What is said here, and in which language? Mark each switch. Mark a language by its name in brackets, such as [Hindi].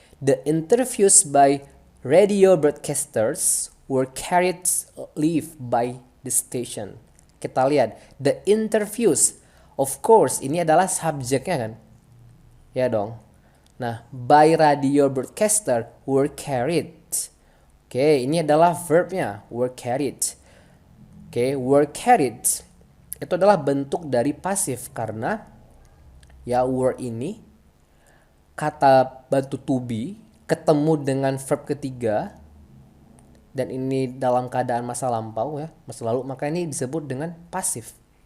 [English] The interviews by radio broadcasters were carried live by the station. [Indonesian] Kita lihat, [English] the interviews. Of course, [Indonesian] ini adalah subjeknya kan? Ya dong. [English] Nah, by radio broadcaster were carried. [Indonesian] Oke, ini adalah verbnya, [English] were carried. [Indonesian] Oke, [English] were carried. [Indonesian] Itu adalah bentuk dari pasif karena ya were ini kata bantu to be ketemu dengan verb ketiga dan ini dalam keadaan masa lampau ya, masa lalu, maka ini disebut dengan pasif.